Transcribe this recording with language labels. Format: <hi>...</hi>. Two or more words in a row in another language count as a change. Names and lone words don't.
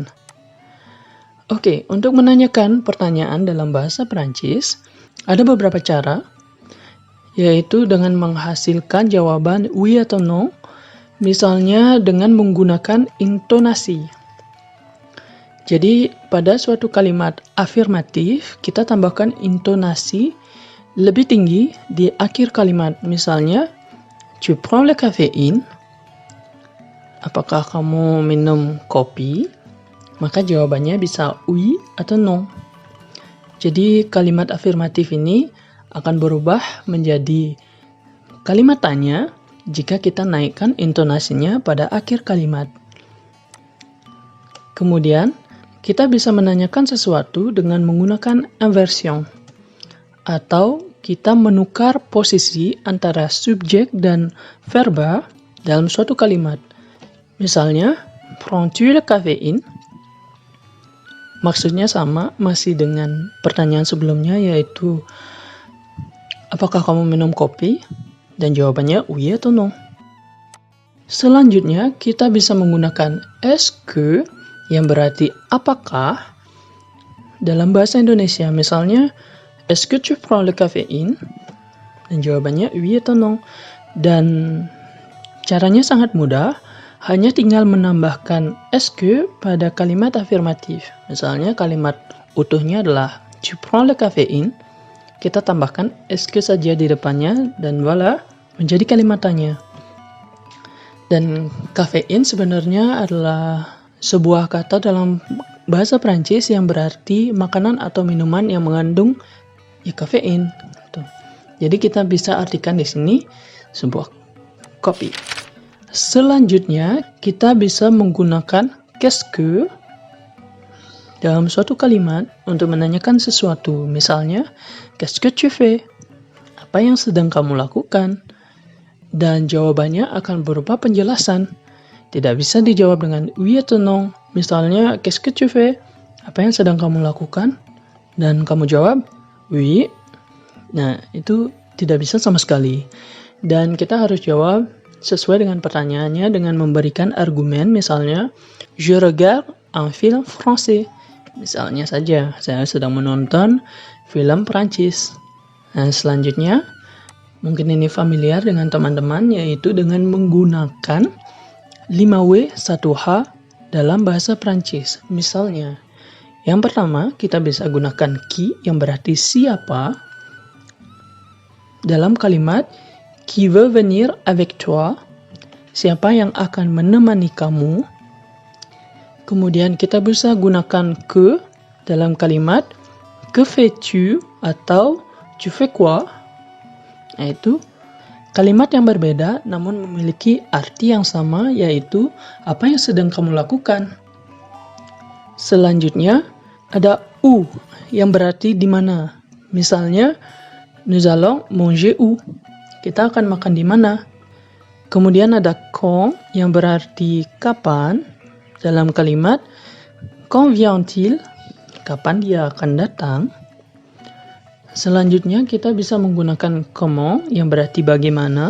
<id>Oke, untuk menanyakan pertanyaan dalam bahasa Perancis, ada beberapa cara, yaitu dengan menghasilkan jawaban oui atau non, misalnya dengan menggunakan intonasi. Jadi, pada suatu kalimat afirmatif, kita tambahkan intonasi lebih tinggi di akhir kalimat. Misalnya,</id> <fr>tu prends le caféine?</fr> <id>Apakah kamu minum kopi? Maka jawabannya bisa oui atau non. Jadi kalimat afirmatif ini akan berubah menjadi kalimat tanya jika kita naikkan intonasinya pada akhir kalimat. Kemudian, kita bisa menanyakan sesuatu dengan menggunakan inversion atau kita menukar posisi antara subjek dan verba dalam suatu kalimat. Misalnya,</id> <fr>prends-tu le caféine?</fr> <id>Maksudnya sama, masih dengan pertanyaan sebelumnya, yaitu apakah kamu minum kopi? Dan jawabannya oui atau non. Selanjutnya, kita bisa menggunakan</id> <fr>est-ce que</fr> <id>yang berarti apakah dalam bahasa Indonesia. Misalnya,</id> <fr>est-ce que tu prends le caféine?</fr> <id>Dan jawabannya oui atau non. Dan caranya sangat mudah, hanya tinggal menambahkan</id> <fr>est-ce que</fr> <id>pada kalimat afirmatif. Misalnya kalimat utuhnya adalah</id> <fr>tu prends le caféine.</fr> <id>Kita tambahkan</id> <fr>est-ce que</fr> <id>saja di depannya dan voila, menjadi kalimat tanya. Dan kafein sebenarnya adalah sebuah kata dalam bahasa Prancis yang berarti makanan atau minuman yang mengandung kafein. Jadi kita bisa artikan di sini sebuah kopi. Selanjutnya kita bisa menggunakan</id> <fr>qu'est-ce que</fr> <id>dalam suatu kalimat untuk menanyakan sesuatu. Misalnya,</id> <fr>qu'est-ce que tu fais?</fr> <id>Apa yang sedang kamu lakukan? Dan jawabannya akan berupa penjelasan. Tidak bisa dijawab dengan oui atau non. Misalnya,</id> <fr>qu'est-ce que tu fais?</fr> <id>Apa yang sedang kamu lakukan? Dan kamu jawab oui. Nah, itu tidak bisa sama sekali. Dan kita harus jawab sesuai dengan pertanyaannya dengan memberikan argumen. Misalnya,</id> <fr>je regarde un film français.</fr> <id>Misalnya saja, saya sedang menonton film Prancis. Nah, selanjutnya, mungkin ini familiar dengan teman-teman, yaitu dengan menggunakan 5W 1H dalam bahasa Prancis. Misalnya, yang pertama, kita bisa gunakan qui yang berarti siapa dalam kalimat</id> <fr>qui veut venir avec toi,</fr> <id>siapa yang akan menemani kamu. Kemudian kita bisa gunakan que dalam kalimat</id> <fr>que fais-tu</fr> <id>atau</id> <fr>tu fais quoi.</fr> <id>Nah, itu kalimat yang berbeda namun memiliki arti yang sama, yaitu apa yang sedang kamu lakukan. Selanjutnya ada où yang berarti di mana. Misalnya,</id> <fr>nous allons manger où?</fr> <id>Kita akan makan di mana? Kemudian ada quand yang berarti kapan dalam kalimat</id> <fr>quand vient-il?</fr> <id>Kapan dia akan datang? Selanjutnya kita bisa menggunakan comment yang berarti bagaimana.</id>